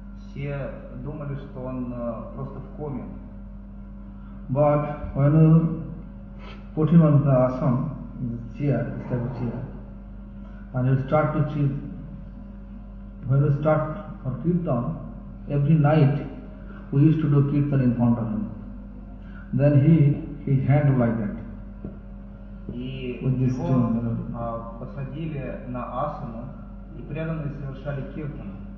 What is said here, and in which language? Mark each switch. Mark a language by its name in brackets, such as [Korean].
[Russian] Все думали, что он просто в коме. [English] But when you put him on the asana, in the chair, this type of chair, and you start to chant, when you start for kirtan, every night we used to do kirtan in front of him. Then he hand like that. [Russian] И его посадили на асану, и преданные совершали киртан.